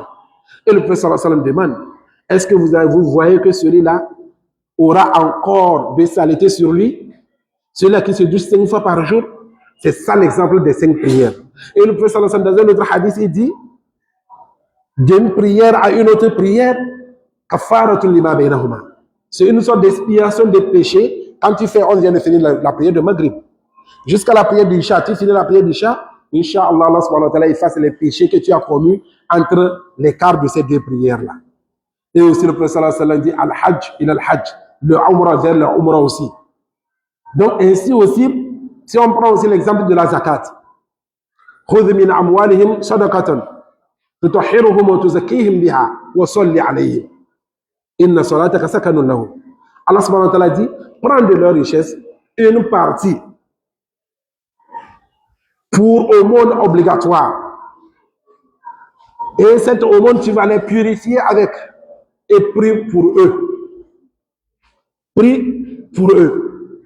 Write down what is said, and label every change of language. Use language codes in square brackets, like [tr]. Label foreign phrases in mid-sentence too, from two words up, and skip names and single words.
[fr] Et le prophète [ar] صلى الله عليه وسلم [fr] demande, est-ce que vous voyez que celui-là aura encore de saleté sur lui? Celui-là qui se douche 5 fois par jour? C'est ça l'exemple des 5 prières. Et le prophète [ar] صلى الله عليه وسلم, [fr] dans un autre hadith, il dit, d'une prière à une autre prière, [ar] كفارة لما بينهما. [fr] C'est une sorte d'expiation des péchés. Quand tu fais, on vient de finir la prière de Maghrib, jusqu'à la prière d'Isha, tu finis la prière d'Isha, Inch'Allah, [ar] الله سبحانه وتعالى [fr] efface les péchés que tu as commis entre l'écart de ces 2 prières-là. Et aussi le prophète [ar] صلى الله عليه وسلم [fr] dit, [ar] الحج إلى الحج, [fr] le umrah vers le umrah aussi. Donc ainsi aussi, si on prend aussi l'exemple de la zakat, [ar] خذ من أموالهم صدقة تطهرهم وتزكيهم بها وصل عليهم إن صلاتك سكن لهم. الله سبحانه وتعالى [fr] dit, prends de leur richesse une partie pour aumône obligatoire. Et cette aumône, tu vas les purifier avec, et prie pour eux. Prie pour eux.